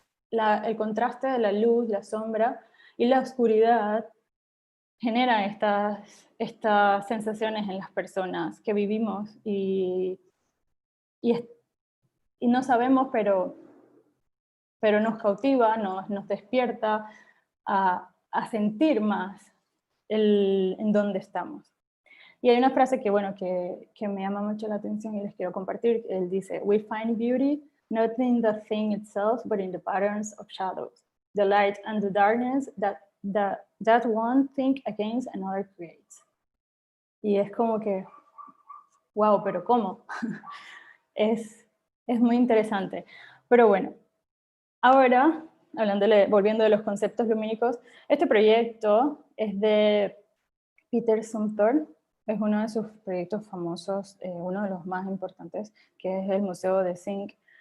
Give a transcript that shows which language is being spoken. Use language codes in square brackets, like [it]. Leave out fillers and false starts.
[es] el contraste de la luz, la sombra y la oscuridad genera estas sensaciones en las personas que vivimos y no sabemos, pero nos cautiva, nos despierta a sentir más en dónde estamos. Y hay una frase que, bueno, que me llama mucho la atención y les quiero compartir. Él dice, [en] "We find beauty not in the thing itself, but in the patterns of shadows, the light and the darkness that one thing against another creates." [es] Y es como que, wow, pero ¿cómo? es muy interesante. Pero bueno, ahora, volviendo de los conceptos lumínicos, este proyecto es de Peter Zumthor, es uno de sus proyectos famosos, uno de los más importantes, que es el Museo de Zinc